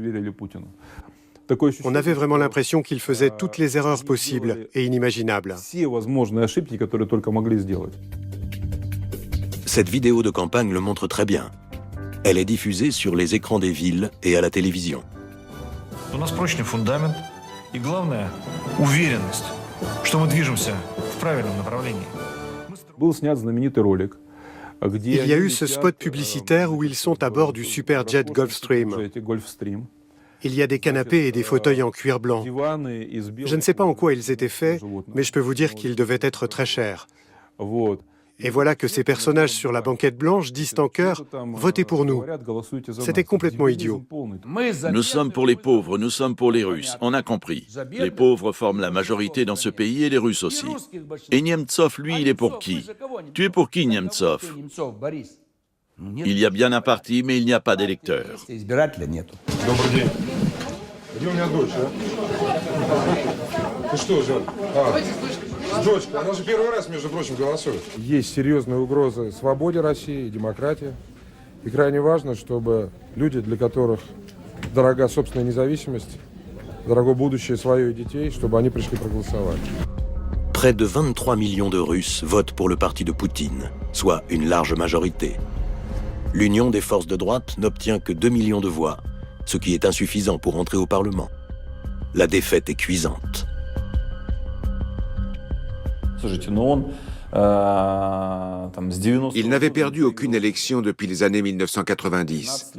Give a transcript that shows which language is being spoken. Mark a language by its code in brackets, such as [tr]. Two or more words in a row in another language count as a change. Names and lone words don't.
[fr] On avait vraiment l'impression qu'ils faisaient toutes les erreurs possibles et inimaginables. Cette vidéo de campagne le montre très bien. Elle est diffusée sur les écrans des villes et à la télévision. [ru] У нас прочный фундамент и, главное, уверенность, что мы движемся в правильном направлении. [fr] Il y a eu ce spot publicitaire où ils sont à bord du superjet Gulfstream. Il y a des canapés et des fauteuils en cuir blanc. Je ne sais pas en quoi ils étaient faits, mais je peux vous dire qu'ils devaient être très chers. Et voilà que ces personnages sur la banquette blanche disent en chœur « Votez pour nous ». C'était complètement idiot. Nous sommes pour les pauvres, nous sommes pour les Russes, on a compris. Les pauvres forment la majorité dans ce pays et les Russes aussi. Et Nemtsov, lui, il est pour qui? Tu es pour qui, Nemtsov? Il y a bien un parti, mais il n'y a pas d'électeurs. [ru] Дочка, она же первый раз, между прочим, голосует. Есть серьезная угроза свободе России и демократии. И крайне важно, чтобы люди, для которых дорога собственная независимость, дорого будущее свое и детей, чтобы они пришли проголосовать. [fr] Près de 23 millions de Russes votent pour le parti de Poutine, soit une large majorité. L'Union des forces de droite n'obtient que 2 millions de voix, ce qui est insuffisant pour entrer au Parlement. La défaite est cuisante. Il n'avait perdu aucune élection depuis les années 1990.